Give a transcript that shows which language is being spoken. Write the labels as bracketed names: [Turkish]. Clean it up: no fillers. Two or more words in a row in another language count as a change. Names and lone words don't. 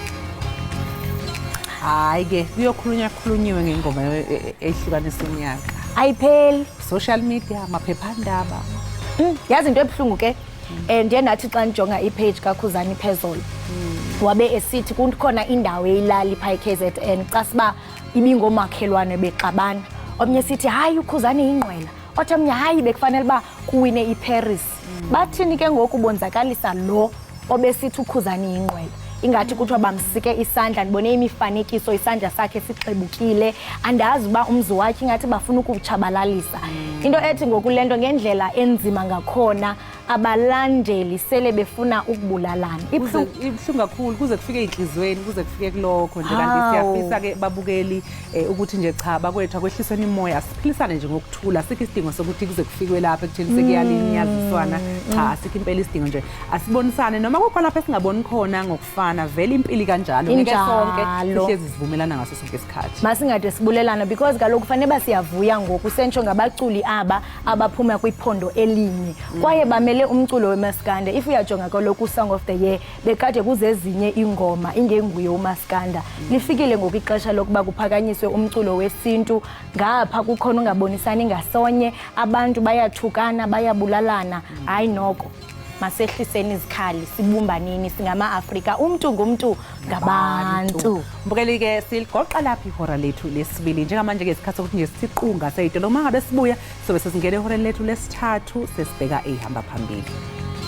[Xhosa] Hayi ke kuyokhulunyiwe ngengoma ehlukanisa unyaka. ayipheli. [English] Social media, [Xhosa] amaphephandaba. Yazi into ebuhlungu ke ndiye nathi xa ndijonga ipage kaKhuzani Phezolo wabe esithi kukhona indawo eyilali pha eKZN xa siba ibingomakhelwane bexabana. Omnye sithi hayi uKhuzani ingqwela, othomnye hayi bekufanele ba kuwine iParis. Bathini ke ngoku bonzakalisa lo obesithi uKhuzani ingqwela? Ingathi kuthiwa bamsike isandla, ndibone imifanekiso isandla sakhe sixebukile, andazi uba umzi wakhe ingathi bafuna ukutshabalalisa. Into ethi ngokulento ngendlela enzima ngakhona abalandeli sele befuna ukubulalana. [Zulu] Ibhlungu kakhulu kuze kufike inhlizweni, kuze kufike kulokho nje kanti siyafisa ke babukeli ukuthi nje cha bakwethu akwehlisweni imoya, siphilisane nje ngokuthula, sikho isidingo sokuthi kuze kufikwe lapha ekutheni sekuyalinyaziswana. Cha, asikho impela isidingo nje. Asibonisane noma kukhona lapha singaboni khona ngokufana, vele impilo kanjalo ngeke sonke sihlezi sivumelana ngaso sonke isikhathi. [Xhosa] Masingade sibulelana because kaloku kufanele basiyavuya ngoku sentsho ngabaculi aba abaphuma kwiphondo elinye kwaye bamele umculo weMaskanda. If uyajonga kaloku Song of the Year bekade kuzezinye ingoma ingenguye uMaskanda. Lifikile ngoku ixesha lokuba kuphakanyiswe umculo wesintu, ngapha kukhona ungabonisani ngasonye, abantu bayathukana bayabulalana. Hayi noko masehliseni izikhali sibumbanini singama-Afrika, umntu ngumntu ngabantu. [Zulu] Mbukeli ke siligoqa lapha ihora lethu lesibili njengamanje ke isikhathi sokuthi nje siqunga seyitolo. Uma ngabe sibuya sobe sesingena ehoreni lethu lesithathu sesibheka ehamba phambili.